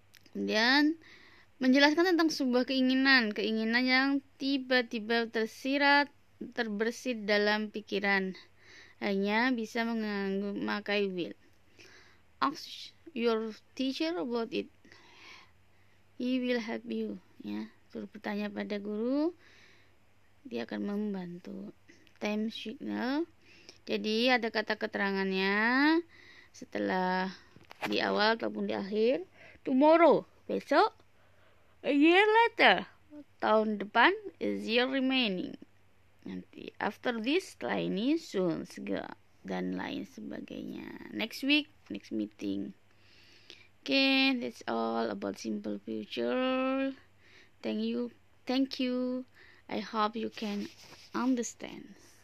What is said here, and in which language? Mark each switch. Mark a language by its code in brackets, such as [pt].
[id] Kemudian menjelaskan tentang sebuah keinginan yang tiba-tiba terbersit dalam pikiran, hanya bisa memakai will. [en] Ask your teacher about it, he will help you, ya. [id] suruh bertanya pada guru, dia akan membantu. [en] Time signal, [id] jadi ada kata keterangannya setelah di awal ataupun di akhir. [en] Tomorrow, [id] besok. [en] A year later, [id] tahun depan. [en] A year remaining, [id] nanti. [en] After this, [id] setelah ini. [en] Soon, [id] segera, dan lain sebagainya. [en] Next week, next meeting. Okay, that's all about simple future. Thank you. I hope you can understand.